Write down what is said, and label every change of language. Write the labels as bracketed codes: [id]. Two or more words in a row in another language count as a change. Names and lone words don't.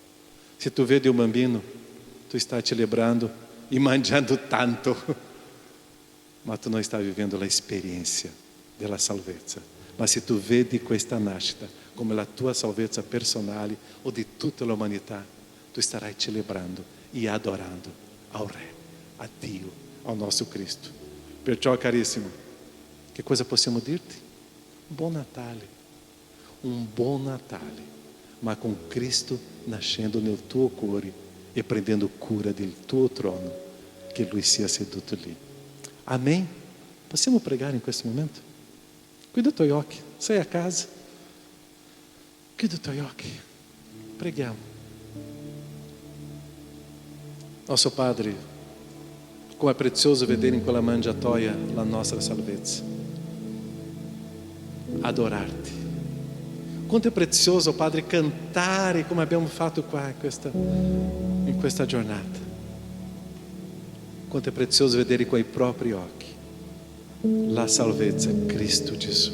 [it] Se tu vedi un bambino, tu stai celebrando e mangiando tanto, ma tu non stai vivendo l'esperienza della salvezza. Ma se tu vedi questa nascita come la tua salvezza personale o di tutta l'umanità, tu starai celebrando e adorando ao Re, a Dio, [pt] ao nosso Cristo. [it] Perciò, carissimo, che cosa possiamo dirti? Buon Natale, un buon Natale, ma con Cristo nascendo nel tuo cuore e prendendo cura del tuo trono, che Lui sia seduto lì. Amém? Possiamo pregare in questo momento? Cuida i tuoi occhi, sei a casa, chiudi i tuoi occhi, preghiamo. [pt] Nosso Padre, [it] como è prezioso vedere in quella mangiatoia la nostra salvezza, adorarti. Quanto è prezioso, Padre, cantare come abbiamo fatto qua in questa giornata. Quanto è prezioso vedere coi propri occhi la salvezza in Cristo Gesù.